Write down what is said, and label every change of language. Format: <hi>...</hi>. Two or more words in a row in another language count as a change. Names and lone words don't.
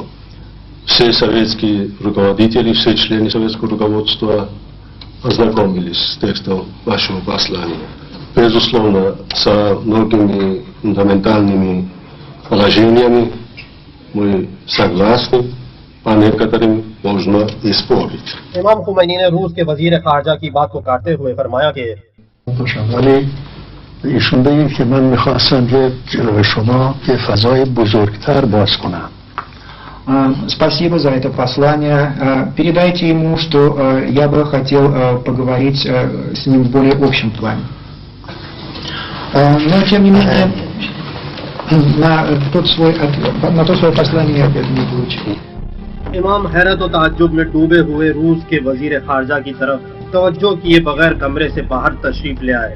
<ru>Все советские руководители, все члены советского руководства ознакомились с текстом вашего послания. Безусловно, со многими фундаментальными положениями мы согласны, по некоторым можно и спорить.</ru> <ur>امام خمینی نے روس کے وزیر خارجہ کی بات کو کاٹتے ہوئے فرمایا کہ</ur> <fa>ولی ایشون بگید که من میخواستم که جلو شما که فضای بزرگتر باز کنم.</fa> <ru>Спасибо за это послание. Передайте ему, что я бы хотел поговорить с ним в более общем плане. Но тем не менее, на то свое послание я ответ не получил.</ru> <ur>امام حیرت و تعجب میں ڈوبے ہوئے روس کے وزیر خارجہ کی طرف توجہ کیے بغیر کمرے سے باہر تشریف لے آئے.</ur>